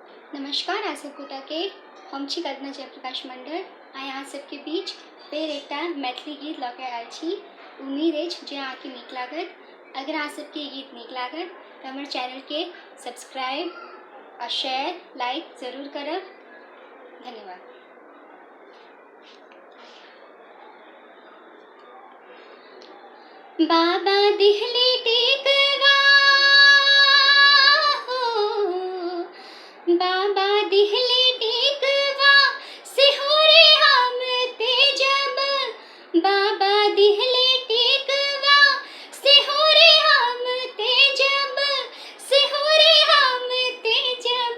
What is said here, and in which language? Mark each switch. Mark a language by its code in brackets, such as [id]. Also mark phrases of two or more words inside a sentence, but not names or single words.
[mai] नमस्कार आ सबगोटा के हम छी कल्पना जयप्रकाश मंडल आ यहाँ सबके बीच फेर एकटा मैथिली गीत लऽ कऽ आयल छी। उम्मीद अछि जे अहाँके नीक लागत। अगर अहाँ सबके गीत नीक लागत तऽ हमर चैनलके सब्सक्राइब आ शेयर लाइक ज़रूर करब। धन्यवाद। बाबा दिहली टेकवा हो, बाबा दिहली टेकवा सिहोरे हम तेजब, बाबा दिहली टेकवा सिहोरे हम तेजब, सिहोरे हम तेजब।